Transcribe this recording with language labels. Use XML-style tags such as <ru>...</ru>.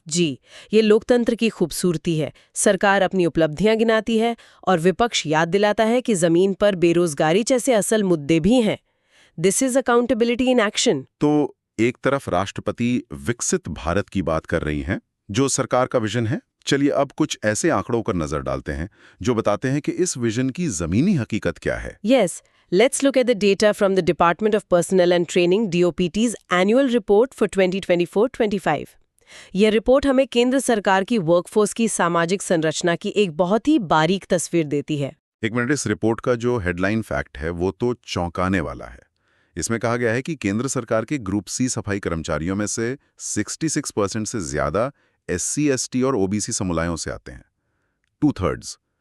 <hi>जी, ये लोकतंत्र की खूबसूरती है। सरकार अपनी उपलब्धियां गिनाती है और विपक्ष याद दिलाता है कि जमीन पर बेरोजगारी जैसे असल मुद्दे भी हैं।</hi> <en>This is accountability in action.</en> <hi>तो एक तरफ राष्ट्रपति विकसित भारत की बात कर रही हैं, जो सरकार का विजन है। चलिए अब कुछ ऐसे आंकड़ों पर नजर डालते हैं जो बताते हैं कि इस विजन की जमीनी हकीकत क्या है।</hi> <en>Yes, let's look at the data from the Department of Personnel and Training DOPT's annual report for 2024-25.</en> <hi>यह रिपोर्ट हमें केंद्र सरकार की वर्कफोर्स की सामाजिक संरचना की एक बहुत ही बारीक तस्वीर देती है। एक मिनट, इस रिपोर्ट का जो हेडलाइन फैक्ट है वो तो चौंकाने वाला है। इसमें कहा गया है कि केंद्र सरकार के ग्रुप सी सफाई कर्मचारियों में से 66% से ज्यादा SC, ST और OBC समुदायों से आते हैं, 2/3।</hi>